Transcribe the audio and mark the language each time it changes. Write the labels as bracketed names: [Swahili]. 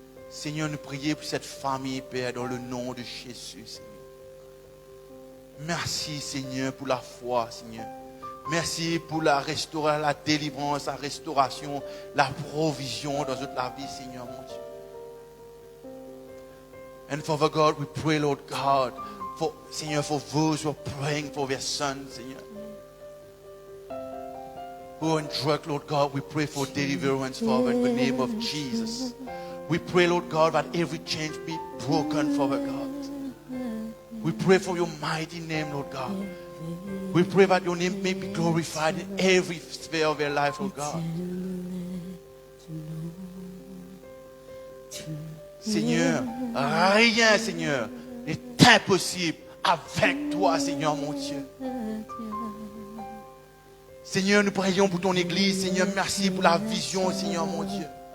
[French] Seigneur, nous prions pour cette famille, Père, dans le nom de Jésus, Seigneur. Merci, Seigneur, pour la foi, Seigneur. Merci pour la restauration, la délivrance, la restauration, la provision dans toute la vie, Seigneur, mon Dieu. [English] And Father God, we pray, Lord God, for, [French] Seigneur, [English] for those who are praying for their sons, Seigneur. Who are in drug, Lord God, we pray for deliverance, Father, in the name of Jesus. We pray, Lord God, that every chain be broken, Father God. We pray for your mighty name, Lord God. We pray that your name may be glorified in every sphere of their life, oh God. [French] Seigneur, rien, Seigneur, n'est impossible avec toi, Seigneur mon Dieu. Seigneur, nous prions pour ton Église. Seigneur, merci pour la vision, Seigneur mon Dieu.